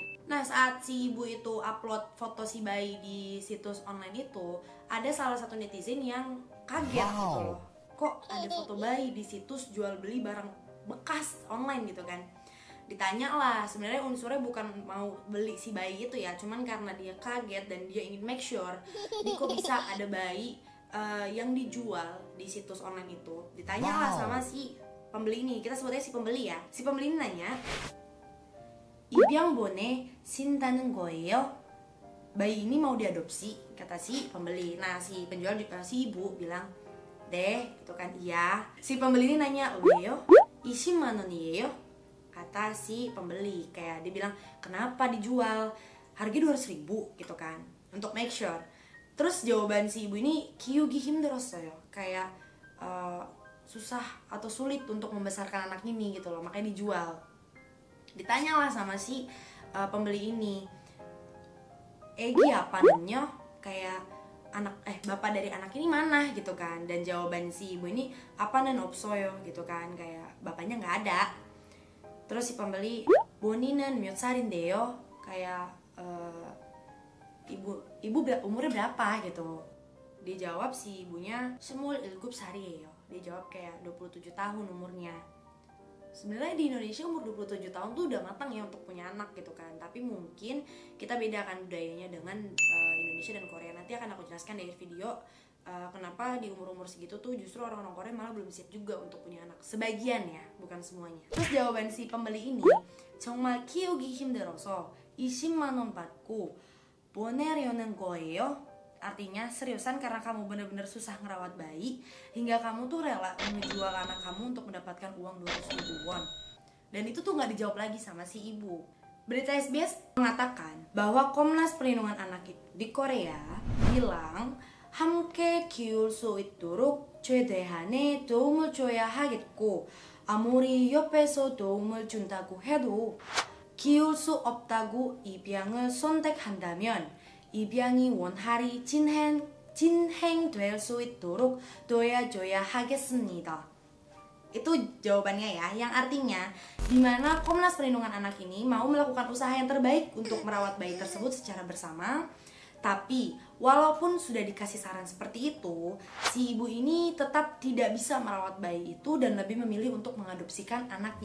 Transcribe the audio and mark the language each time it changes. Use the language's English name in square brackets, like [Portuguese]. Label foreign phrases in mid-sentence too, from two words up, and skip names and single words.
[Indonesian] Nah, saat si ibu itu upload foto si bayi di situs online itu, ada salah satu netizen yang kaget gitu loh. Kok ada foto bayi di situs jual beli barang bekas online gitu kan. Ditanya lah, sebenarnya unsurnya bukan mau beli si bayi itu ya, cuman karena dia kaget dan dia ingin [English] make sure [Indonesian] ini kok bisa ada bayi yang dijual di situs online itu. Ditanya lah sama si pembeli ini, kita sebutnya si pembeli ya. Si pembeli ini nanya, [Korean] "입양 보내 신다는 거예요?" [Indonesian] Bayi ini mau diadopsi, kata si pembeli. Nah, si penjual si ibu bilang, "Deh," itu kan iya. Si pembeli ini nanya, [Korean] "왜요? 20만 원이에요?" [Indonesian] Kata si pembeli, kayak dia bilang, kenapa dijual harga 200.000 gitu kan, untuk [English] make sure. [Indonesian] Terus jawaban si ibu ini, [Korean] "키우기 힘들었어요." [Indonesian] Kayak susah atau sulit untuk membesarkan anak ini gitu loh, makanya dijual. Ditanyalah sama si pembeli ini, [Korean] "애기 아빠는요?" [Indonesian] Kayak bapak dari anak ini mana gitu kan. Dan jawaban si ibu ini, [Korean] "아빠는 없어요." [Indonesian] gitu kan, kayak bapaknya nggak ada. Terus si pembeli, [Korean] "본인은 몇 살인데요?" [Indonesian] Kayak ibu umurnya berapa gitu. Dia jawab si ibunya, 27살이에요. Dia jawab kayak 27 tahun umurnya. Sebenarnya di Indonesia umur 27 tahun tuh udah matang ya untuk punya anak gitu kan. Tapi mungkin kita bedakan budayanya dengan Indonesia dan Korea. Nanti akan aku jelaskan dari video kenapa di umur-umur segitu tuh justru orang-orang Korea malah belum siap juga untuk punya anak. Sebagian ya, bukan semuanya. Terus jawaban si pembeli ini, [Korean] "정말 키우기 힘들어서 20만 원 받고 보내려는 거예요?" [Indonesian] Artinya, seriusan karena kamu benar-benar susah ngerawat bayi hingga kamu tuh rela menjual anak kamu untuk mendapatkan uang 200.000 won. Dan itu tuh nggak dijawab lagi sama si ibu. Berita SBS mengatakan bahwa Komnas Perlindungan Anak di Korea bilang [Korean] 함께 키울 수 있도록 최대한의 도움을 줘야 하겠고, 아무리 옆에서 도움을 준다고 해도 키울 수 없다고 입양을 선택한다면 입양이 원활히 진행될 수 있도록 도와줘야 하겠습니다. [Indonesian] Itu jawabannya ya, yang artinya dimana Komnas Perlindungan Anak ini mau melakukan usaha yang terbaik untuk merawat bayi tersebut secara bersama. Tapi walaupun sudah dikasih saran seperti itu, si ibu ini tetap tidak bisa merawat bayi itu dan lebih memilih untuk mengadopsikan anaknya.